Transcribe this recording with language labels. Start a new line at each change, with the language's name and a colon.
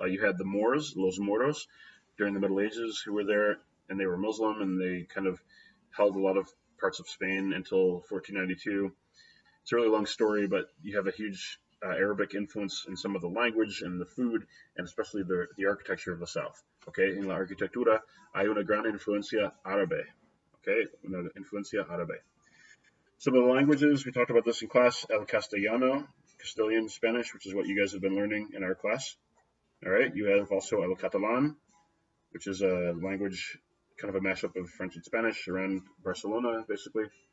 English: You had the Moors, Los Moros, during the Middle Ages, who were there, and they were Muslim, and they kind of held a lot of parts of Spain until 1492. It's a really long story, but you have a huge Arabic influence in some of the language and the food, and especially the architecture of the south.
Spanish: Okay, en la arquitectura hay una gran influencia árabe. Okay, una influencia árabe.
English: Some of the languages, we talked about this in class, el castellano, Castilian Spanish, which is what you guys have been learning in our class. All right, you have also el catalan, which is a language, kind of a mashup of French and Spanish around Barcelona, basically.